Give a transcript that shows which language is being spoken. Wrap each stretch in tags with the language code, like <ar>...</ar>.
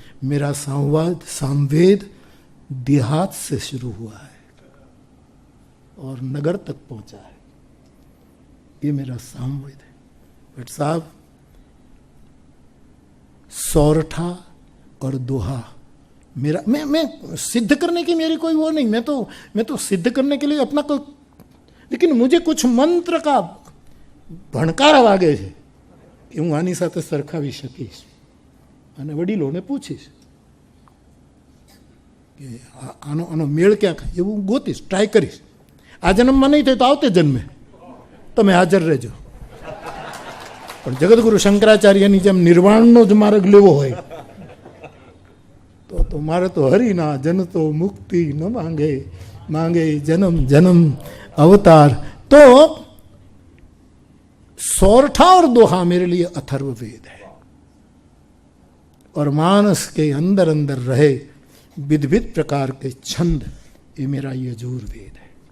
<hi>मेरा सामवेद देहात से शुरू हुआ है और नगर तक पहुंचा है, ये मेरा सामवेद है। बट साहब सौरठा और दोहा मेरा, मैं सिद्ध करने की मेरी कोई वो नहीं, मैं तो सिद्ध करने के लिए अपना कोई, लेकिन मुझे कुछ मंत्र का</hi> <gu>ભણકારા વાગે છે કે હું આની સાથે સરખાવી શકીશ અને વડીલોને પૂછીશ કે આનો મેળ ક્યાં ખાય એવું હું ગોતીશ, ટ્રાય કરીશ. આ જન્મમાં નહીં થાય તો આવતે જન્મે તમે હાજર રહેજો. પણ જગતગુરુ શંકરાચાર્યની જેમ નિર્વાણનો જ માર્ગ લેવો હોય તો મારે તો હરિના જન તો મુક્તિ ન માંગે, मांगे जन्म जन्म अवतार.</gu> <hi>तो सौरठा और दोहा मेरे लिए अथर्ववेद है और मानस के अंदर अंदर रहे विध विध प्रकार के छंद, ये मेरा यजुर्वेद है.</hi>